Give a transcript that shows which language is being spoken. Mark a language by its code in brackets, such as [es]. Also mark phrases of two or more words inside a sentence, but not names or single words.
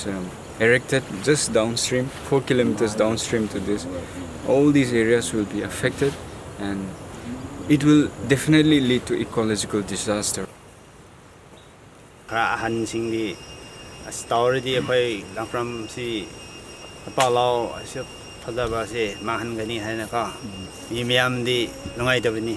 [en] erected just downstream, 4 kilometers downstream to this, all these areas will be affected and it will definitely lead to ecological disaster. [mni] Ahan singdi story di akhoi langfram si apalo asya phadaba se mahan gani haina ka miyam di lungai tabani